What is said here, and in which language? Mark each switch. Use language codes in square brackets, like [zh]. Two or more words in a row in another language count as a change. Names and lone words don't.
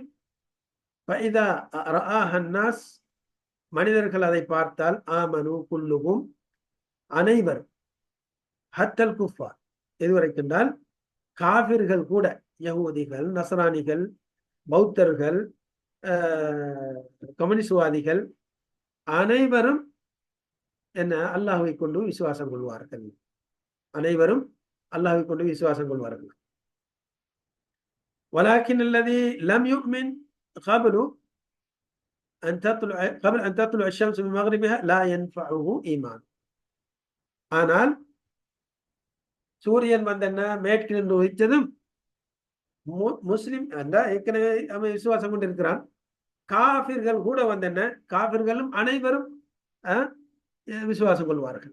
[ar] فإذا رآه الناس, [ta] மனிதர்கள் அதை பார்த்தால், [ar] آمنوا كلهم, [ta] அனைவரும், [ar] حتى الكفار, [ta] எதுவரைக்கென்றால் காபிர்கள் கூட, யஹூதிகள், நசரானிகள், பௌத்தர்கள், கம்யூனிஸ்ட்வாதிகள் அனைவரும் என்ன அல்லாஹ்வை கொண்டு விசுவாசம் கொள்வார்கள். அனைவரும் அல்லாஹ்வை கொண்டு விசுவாசம் கொள்வார்கள். [ar] ولكن الذي لم يؤمن قبل أن تطلع الشمس من مغربها لا ينفعه إيمان. [ta] ஆனால் சூரியன் என்ன மேற்கிலிருந்து உதித்ததும் முஸ்லிம் ஏற்கனவே அவன் விசுவாசம் கொண்டிருக்கிறான். காபிர்கள் கூட என்ன காபிர்களும் அனைவரும் விசுவாசம் கொள்வார்கள்.